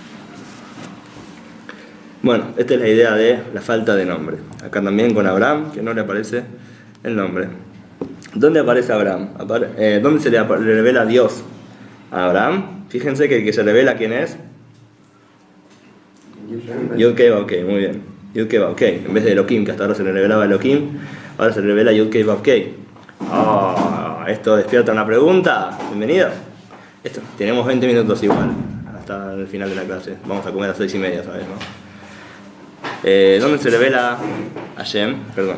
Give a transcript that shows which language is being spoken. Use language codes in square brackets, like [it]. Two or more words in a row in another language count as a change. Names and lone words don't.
[es] Bueno, esta es la idea de la falta de nombre. Acá también con Abraham, que no le aparece el nombre. ¿Dónde aparece Abraham? ¿Dónde se le revela Dios a Abraham? Fíjense que el que se revela quién es. Yud-Kei-Vav-Kei, muy bien. Yud-Kei-Vav-Kei. En vez de Elohim, que hasta ahora se le revelaba Elohim, ahora se le revela Yud-Kei-Vav-Kei. Esto despierta una pregunta. Bienvenido. Tenemos 20 minutos igual, hasta el final de la clase. Vamos a comer a las 6:30, ¿sabes? ¿No? ¿Dónde se revela Hashem? Perdón.